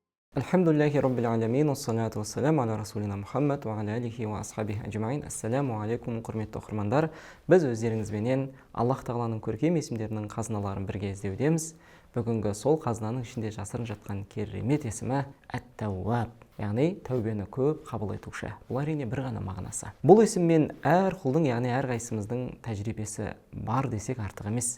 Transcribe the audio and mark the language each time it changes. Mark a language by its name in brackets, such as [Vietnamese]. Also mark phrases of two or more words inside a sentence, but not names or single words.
[Arabic] الحمد لله رب العالمين، والصلاة والسلام على رسولنا محمد وعلى آله وأصحابه أجمعين. السلام عليكم, [Kazakh] құрметті оқырмандар. Біз өздеріңізбенен Аллах Тағаланың көркем есімдерінің қазыналарын бірге іздеудеміз. Бүгінгі сол қазынаның ішінде жасырын жатқан керемет есімі Әт-Тәуәб, яғни тәубені көп қабыл етуші. Бұл әрине бір ғана мағынасы. Бұл есіммен әр құлдың, яғни әр қайсымыздың тәжірибесі бар десек артық емес.